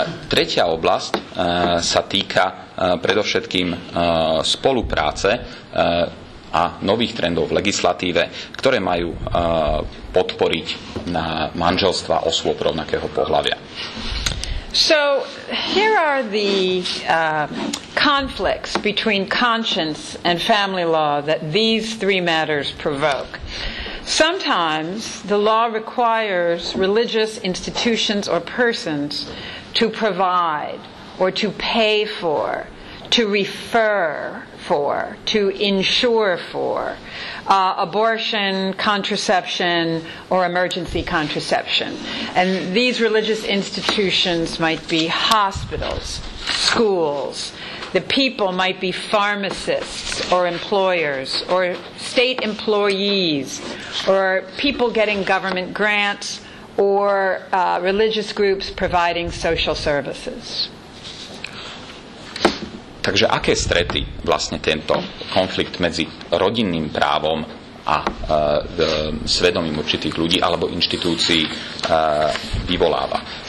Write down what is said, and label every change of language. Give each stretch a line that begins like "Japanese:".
Slovak: Tretia oblasť sa týka predovšetkým spolupráce a nových trendov v legislatíve, ktoré majú podporiť na manželstva osôb rovnakého pohlavia.
English: So here are the conflicts between conscience and family law that these three matters provoke. Sometimes the law requires religious institutions or persons to provide or to pay for, to refer for, to insure for abortion, contraception, or emergency contraception. And these religious institutions might be hospitals, schools. The people might be pharmacists or employers or state employees or people getting government grants or religious groups providing social services.
Slovak: Takže aké strety vlastne tento konflikt medzi rodinným právom a svedomím určitých ľudí alebo inštitúcií vyvoláva?